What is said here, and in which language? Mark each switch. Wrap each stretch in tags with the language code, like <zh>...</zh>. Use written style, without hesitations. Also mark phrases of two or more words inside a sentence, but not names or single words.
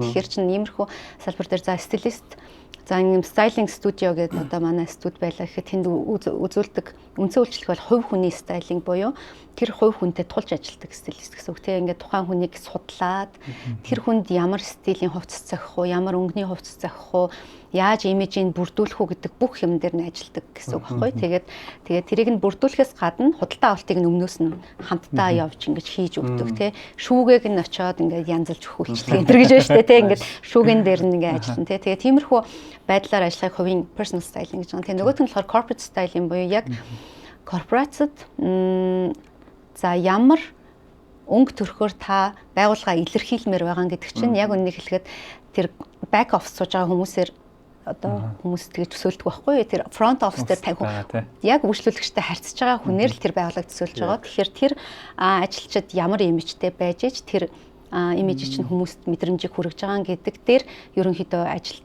<mn>Тэгэхээр чинь иймэрхүү салбар дээр за стилист за ийм стайлинг студио гэдэг одоо манай студ байлаа гэхэд тэнд үзүүлдэг үндсэн үйлчлэг бол хувь хүний стайлинг буюу тэр хувь хүнтэй тулж ажилладаг стилист гэсэн үг тийм ингээд тухайн хүнийг судлаад тэр хүнд ямар стилийн хувцас зохих уу ямар өнгөний хувцас зохих уу яаж имижийг бүрдүүлэх үү гэдэг бүх юм дээр нь ажилладаг гэсэн үг байхгүй. Тэгээд тэрийг нь бүрдүүлэхээс гадна худалдаа авалтыг нь өмнөөс нь хамтдаа явж ингэж хийж өгдөг тийм шүүгээг нь очиод ингээд янзалж өгөх үйлчлэг энэ гэж байна шүү дээ тийм ингээд шүүгэн дээр нь ингээд ажиллана тийм тэгээд тиймэрхүү байдлаар ажиллахыг хувийн</mn> <en>personal styling</en> <mn>гэж байна. Тэгээд нөгөөх нь болохоор</mn> <en>corporate style</en> <mn>юм буюу яг корпорацид за ямар өнгө төрхөөр та байгууллага илэрхийлмээр байгаа гэдэг чинь яг үннийг хэлэхэд тэр</mn> <en>back office</en> <mn>сууж байгаа хүмүүсээр одоо хүмүүс тэгж төсөөлдөг байхгүй тэр</mn> <en>front office</en> <mn>дээр тавих яг үйлчлүүлэгчтэй харьцаж байгаа хүнээр л тэр байгууллага төсөөлж байгаа. Тэгэхээр тэр ажилчид ямар имижтэй байж ич тэр имиж чинь хүмүүст мэдрэмжийг хүргэж байгаа гэдэг дээр ерөнхийдөө ажилдаг.</mn>